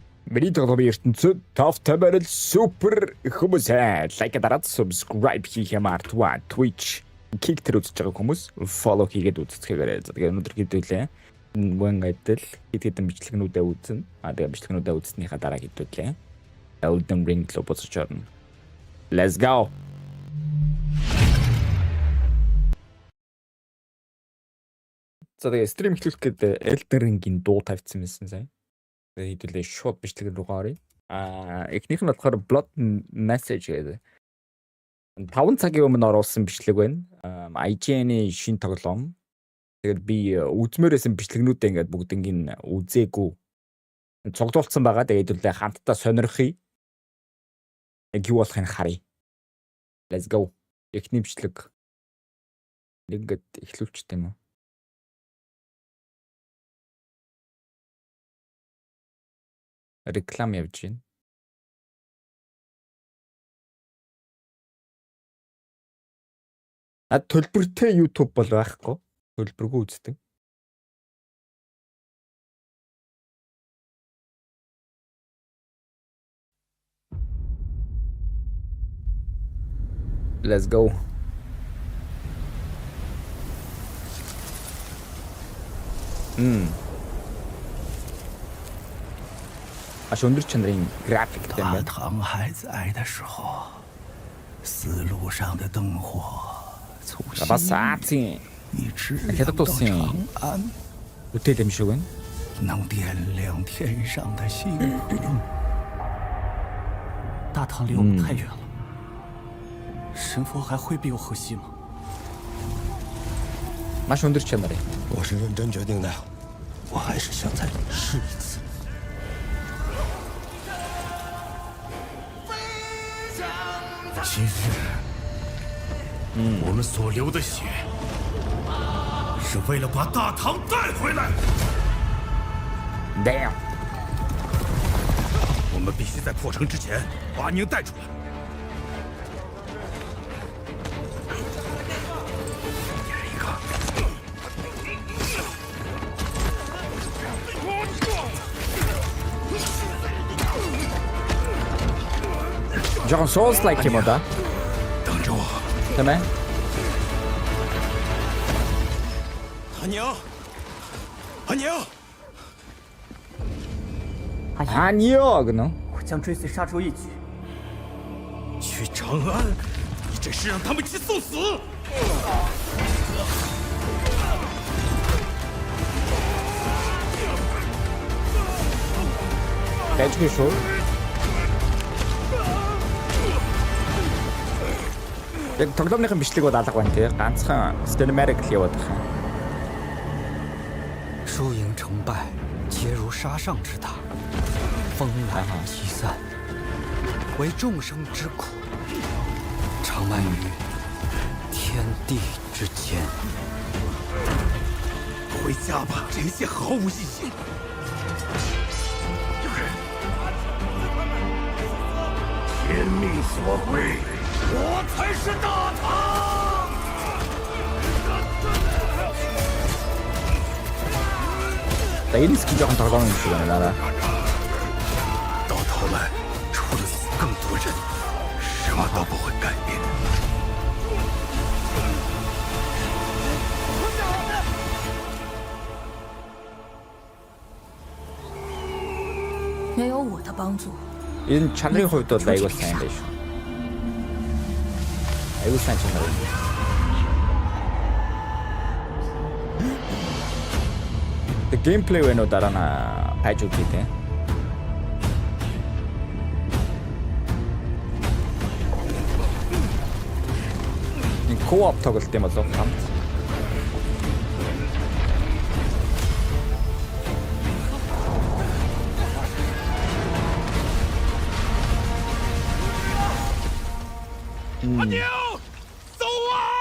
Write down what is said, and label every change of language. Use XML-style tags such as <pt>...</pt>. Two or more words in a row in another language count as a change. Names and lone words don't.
<mn>Миний тоглоомын ертөнцид топ тамирал супер хүмүүсээ лайк дараад subscribe хийх юм артва Twitch kick тэр үзэж байгаа хүмүүс follow хийгээд үздэхээрээ. За тэгээ өнөөдөр хэдүүлээ. Мөнгө адил хэдэн бичлэгнүүдээ үзнэ. Тэгээ бичлэгнүүдээ үзснийхаа дараа хэдүүлээ. Elden Ring руу буцаж орно.</mn> <en>Let's go.</en> <mn>За тэгээ стрим эхлүүлэх гээд Elden Ring-ийн дуу тавьсан юмсан сая. Хэдүүлээ шууд бичлэг рүү гарыг. Эхнийх нь болохоор Blood Message гэдэг. 5 цагийн өмнө оруулсан бичлэг байна. IGN-ийн шин тоглоом. Тэгээд би үзмээрсэн бичлэгнүүдээ ингээд бүгднийг үзээгүй. Цуглуулсан байгаа. Тэгээд хэдүүлээ хамтдаа сонирхъя. Яг юу болохыг харъя.</mn> <en>Let's go.</en> <mn>Эхний бичлэг. Нэг ингээд эхлүүлчихтэй юм уу? Реклам явж байна. Төлбөртэй YouTube бол байхгүй. Төлбөргүй үздэг.</mn> <en>Let's go.</en> <mn>өндөр чанарын графиктэй байна.</mn> <zh>唐还在的时候，丝路上的灯火从心里一直亮到长安，</zh> <mn>үтэй юм шиг байна.</mn> <zh>能点亮天上的星河。大唐离我们太远了，神佛还会庇佑河西吗？</zh> <mn>Маш өндөр чанар.</mn> <zh>我是认真决定的，我还是想再试一次。今日，我们所流的血，是为了把大唐带回来。 Damn. 我们必须在破城之前把宁带出来。一人一个。</zh> <mn>John</mn> <en>Souls like</en> <mn>юм уу да?</mn> <zh>等着我。</zh> <mn>Тийм ээ.</mn> <zh>阿娘，阿娘， 아니요, 그노. 我将追随杀出一举。去长安，你这是让他们去送死！</zh> <mn>Тэжгүй шүү. Яг тоглоомныхын бичлэг бол алга байна тий. Ганцхан cinematic л яваад байна.</mn> <zh>输赢成败，皆如沙上之塔，风来气散，为众生之苦，长漫于天地之间。回家吧，这一切毫无意义。有人，天命所归，我才是大唐。</zh> <mn>Энэ скил жоохон тоглоом юм шиг байна да.</mn> <zh>到头来，除了死更多人，什么都不会改变。没有我的帮助，</zh> <mn>Энэ чанарын хувьд бол аягүй сайн байж шүү. Аягүй сайн чанар.</mn> <en>The gameplay</en> <mn>вэ нөө дараа нь хайж үзье те. Ин co-op тоглолт юм болов хамт.</mn> <zh>阿娘，走啊！</zh>